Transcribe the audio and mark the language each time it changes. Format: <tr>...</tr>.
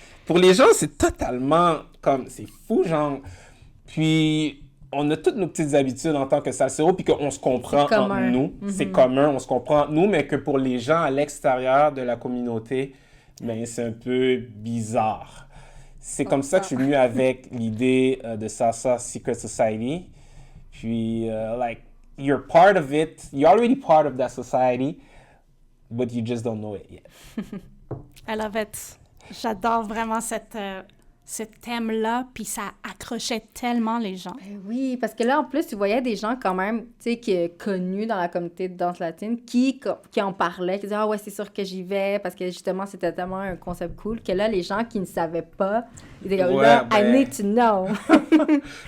<fr>Pour les gens, c'est totalement comme... C'est fou, genre. Puis, on a toutes nos petites habitudes en tant que salsero, puis qu'on se comprend entre nous. C'est commun, on se comprend entre nous, mais que pour les gens à l'extérieur de la communauté, ben, c'est un peu bizarre. C'est comme ça que je suis venu avec l'idée de Salsa Secret Society.</fr> <en>Puis, you're part of it. You're already part of that society, but you just don't know it yet. I love it.</en> <fr>J'adore vraiment ce thème-là, puis ça accrochait tellement les gens. Ben oui, parce que là, en plus, tu voyais des gens quand même, tu sais, connus dans la communauté de danse latine qui en parlaient, qui disaient « Ah ouais, c'est sûr que j'y vais », parce que justement, c'était tellement un concept cool que là, les gens qui ne savaient pas, ils étaient comme « Là,</fr> <en>I need to know ».</en>